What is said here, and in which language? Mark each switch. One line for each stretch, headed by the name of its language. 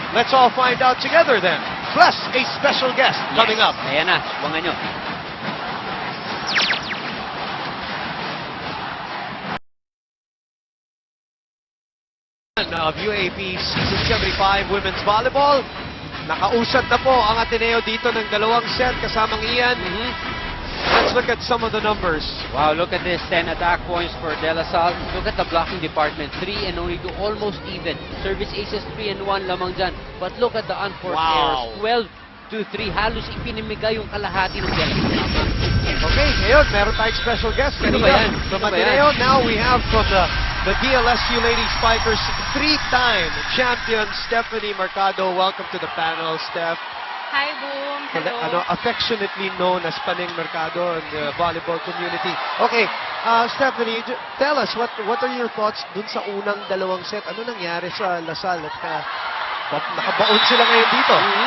English: Let's all find out together then. Plus, a special guest coming up.
Filipino: Ayan na, subangan nyo.
English: Of UAAP Season 75 Women's Volleyball.
Filipino: Nakausad na po ang Ateneo dito ng dalawang set kasamang Ian.
English: Let's look at some of the numbers. Wow, look at this. 10 attack points for De La Salle. Look at the blocking department. 3 and only 2. Almost even. Service aces 3 and 1
Filipino: lamang dyan.
English: But look at the unforced errors.
Filipino: 12-3. Halos ipinimigay yung kalahati ng galing. Okay, ngayon, meron tayong special guest. Sino ba yan?
English: From
Filipino: Sino ba yan?
English: Ateneo, now we have from the DLSU Lady Spikers, 3-time champion Stephanie Mercado. Welcome to the panel, Steph. Hi, Boom. Hello. Affectionately known as Paneng Mercado in the volleyball community. Okay, Stephanie, tell us, what are your thoughts
Filipino: dun sa unang dalawang
English: set?
Filipino: Ano nangyari sa LaSalle at nakabaon sila ngayon dito?